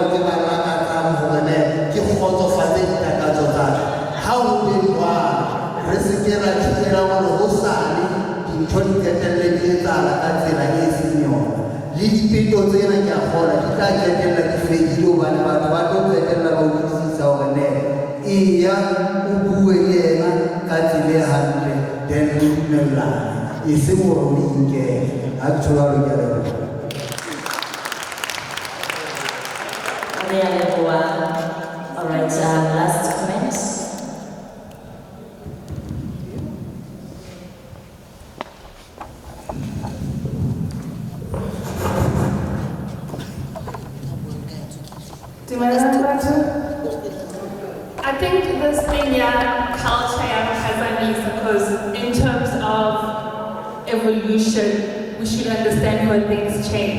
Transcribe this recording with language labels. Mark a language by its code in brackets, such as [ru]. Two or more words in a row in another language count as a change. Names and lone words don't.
[st] ke ba lakatsang gore ne ke kgotsofatse ditakatso tsa ha o teng jwalo re se ke ra thibela gore go sale dintho di qetelle di etsala ka tsela e seng yona le dipeto tsena ke a kgona di tla qetella di fedile hobane batho ba tlo qetella ba utlwisisa gore ne eya o bue le ena ka tsela e hantle then le dumellane e seng gore o inkele ha ke tshola lo ke a leboha. [en] All right, last comments. I think this thing, yeah, culture has a need because in terms of evolution, we should understand when things change.